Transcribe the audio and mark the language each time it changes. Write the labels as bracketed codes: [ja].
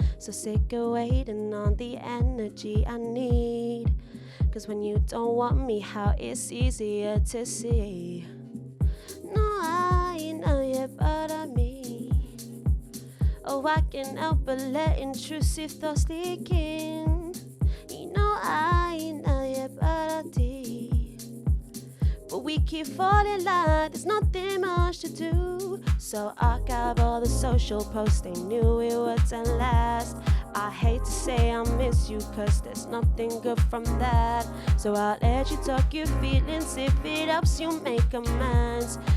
[en] So sick of waiting on the energy I need. 'Cause when you don't want me, how it's easier to see. [es] No hay nadie para mí. [en] Oh, I can't help but let intrusive thoughts leak in. [es] Y no hay nadie para ti. [en] But we keep falling like there's nothing much to do. So archive all the social posts, they knew it wouldn't last. I hate to say I miss you, cause there's nothing good from that. So I'll let you talk your feelings if it helps you make amends.